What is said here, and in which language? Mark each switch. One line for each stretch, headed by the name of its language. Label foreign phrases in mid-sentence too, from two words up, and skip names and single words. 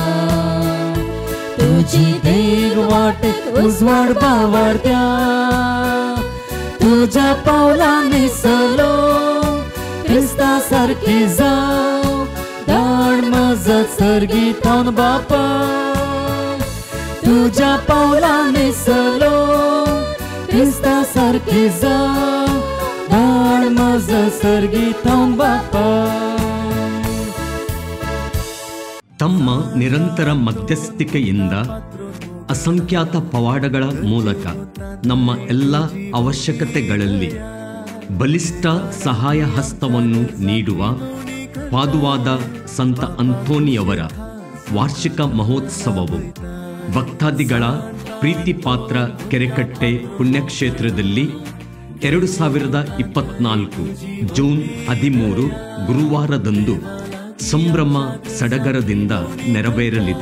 Konkani: तुजी देग वाटेक उजवाड बावारत्या तुझ्या पावलांनी चलो क्रिस्ता सारकी जाव धाड मजत सर्गीतान बापा तुझ्या पावलांनी चलो क्रिस्ता सारकी जाव धाड मजत सर्गीतान बापा.
Kannada: ತಮ್ಮ ನಿರಂತರ ಮಧ್ಯಸ್ಥಿಕೆಯಿಂದ ಅಸಂಖ್ಯಾತ ಪವಾಡಗಳ ಮೂಲಕ ನಮ್ಮ ಎಲ್ಲ ಅವಶ್ಯಕತೆಗಳಲ್ಲಿ ಬಲಿಷ್ಠ ಸಹಾಯ ಹಸ್ತವನ್ನು ನೀಡುವ ಪಾದುವಾದ ಸಂತ ಅಂತೋನಿಯವರ ವಾರ್ಷಿಕ ಮಹೋತ್ಸವವು ಭಕ್ತಾದಿಗಳ ಪ್ರೀತಿಪಾತ್ರ ಕೆರೆಕಟ್ಟೆ ಪುಣ್ಯಕ್ಷೇತ್ರದಲ್ಲಿ 2024 ಜೂನ್ 13 ಗುರುವಾರದಂದು ಸಂಭ್ರಮ ಸಡಗರದಿಂದ ನೆರವೇರಲಿದೆ.